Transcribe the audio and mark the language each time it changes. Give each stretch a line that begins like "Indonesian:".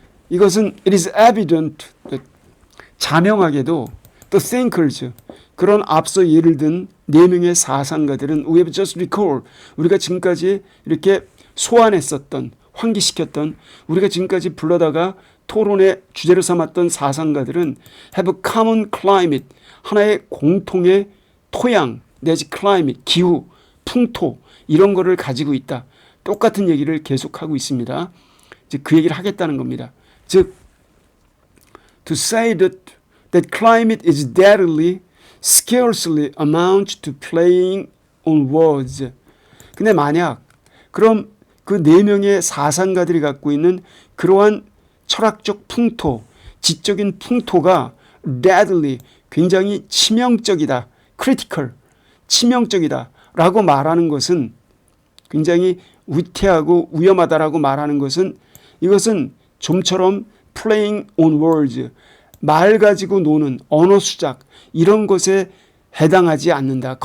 Korean: 이것은
English: it is evident that
Korean: 자명하게도
English: the thinkers,
Korean: 그런 앞서 예를 든 4명의 사상가들은
English: we have just recalled,
Korean: 우리가 지금까지 이렇게 소환했었던, 환기시켰던, 우리가 지금까지 불러다가 토론의 주제로 삼았던 사상가들은
English: have a common climate,
Korean: 하나의 공통의 토양 내지 climate, 기후, 풍토, 이런 거를 가지고 있다. 똑같은 얘기를 계속하고 있습니다. 즉 그 얘기를 하겠다는 겁니다. 즉
English: to say that climate is deadly scarcely amounts to playing on words.
Korean: 근데 만약 그럼 그 4명의 사상가들이 갖고 있는 그러한 철학적 풍토, 지적인 풍토가 deadly, 굉장히 치명적이다, critical, 치명적이다 라고 말하는 것은, 굉장히 위태하고 위험하다라고 말하는 것은, 이것은 좀처럼
English: playing on words,
Korean: 말 가지고 노는 언어 수작, 이런 것에 해당하지 않는다.